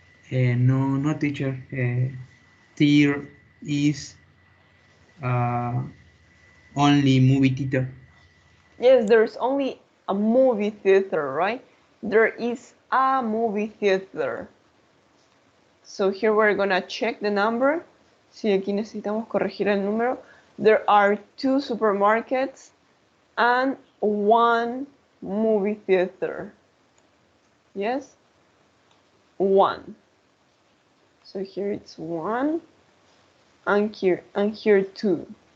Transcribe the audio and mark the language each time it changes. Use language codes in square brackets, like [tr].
[en] No, teacher. There is only movie theater. Yes, there's only a movie theater, right? There is a movie theater. So here we're gonna check the number. [es] Si aquí necesitamos corregir el número. [en] There are 2 supermarkets and 1 movie theater. Yes? 1. So here it's 1 and here 2.